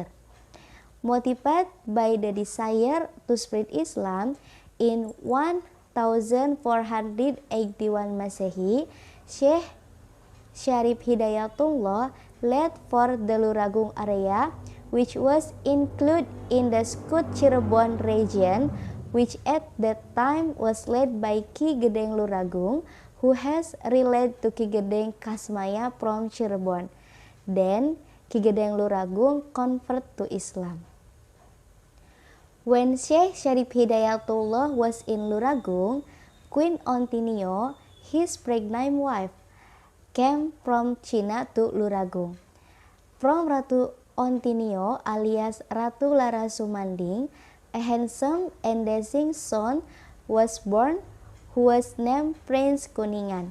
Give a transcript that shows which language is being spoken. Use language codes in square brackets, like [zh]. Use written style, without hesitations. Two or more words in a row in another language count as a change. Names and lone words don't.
[en] Motivated by the desire to spread Islam, in 1481 Masehi, Syekh Syarif Hidayatullah led for the Luragung area, which was included in the Skut Cirebon region, which at that time was led by Ki Gedeng Luragung, who has related to Ki Gedeng Kasmaya from Cirebon. Then Ki Gedeng Luragung convert to Islam. When Syekh Syarif Hidayatullah was in Luragung, Queen Ontinio, his pregnant wife, came from China to Luragung. From Ratu Ontinio alias Ratu Lara Sumanding, a handsome and dashing son was born who was named Prince Kuningan.